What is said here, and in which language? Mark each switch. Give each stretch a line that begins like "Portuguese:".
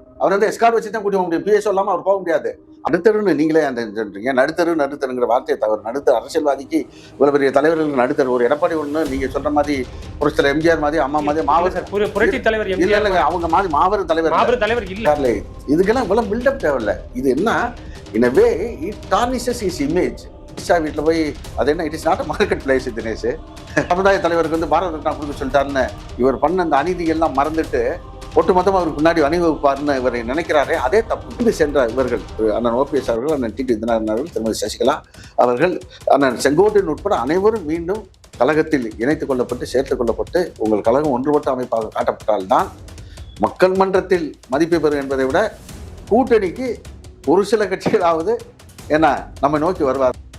Tamil: அவர் வந்து எஸ்கார்ட் வச்சு தான் கூட்டி போக முடியும். PSO இல்லாமல் அவர் போக முடியாது. நடுத்தருன்னு நீங்களே சொல்றீங்க. நடுத்தருங்கிற வார்த்தையை தவிர நடுத்தர் அரசியல்வாதிக்கு இவ்வளவு பெரிய தலைவர்களுக்கு நடுத்தர் ஒரு எடப்பாடி ஒண்ணு நீங்க சொல்ற மாதிரி ஒரு சில எம்ஜிஆர் மாதிரி அம்மா மாதிரி மாபெரும் புரட்சி தலைவர் இல்ல, அவங்க மாதிரி மாபெரும் தலைவர் இல்ல. இதுக்கெல்லாம் இவ்வளவு பில்டப் தேவையில்ல. இது என்ன
English: In a way it tarnishes his image.
Tamil: வீட்டில் போய் அது என்ன,
English: It is not a market place.
Tamil: Dinesh சமுதாய தலைவருக்கு வந்து பாரத ரத்னா கொடுக்க சொல்லிட்டாருன்னு இவர் பண்ண அந்த அநீதிகள்லாம் மறந்துட்டு ஒட்டுமொத்தமாக அவருக்கு முன்னாடி அணிவகுப்பார்னு இவரை நினைக்கிறாரே, அதே தப்பு சென்ற இவர்கள் அண்ணன் OPS அவர்கள், அண்ணன் TT தினகரன் அவர்கள், திருமதி சசிகலா அவர்கள், அண்ணன் செங்கோட்டையன் உட்பட அனைவரும் மீண்டும் கழகத்தில் இணைத்துக் கொள்ளப்பட்டு சேர்த்துக் கொள்ளப்பட்டு உங்கள் கழகம் ஒன்றுபட்ட அமைப்பாக காட்டப்பட்டால்தான் மக்கள் மன்றத்தில் மதிப்பு பெறும் என்பதை விட கூட்டணிக்கு ஒரு சில கட்சிகளாவது என்ன நம்ம நோக்கி வருவார்.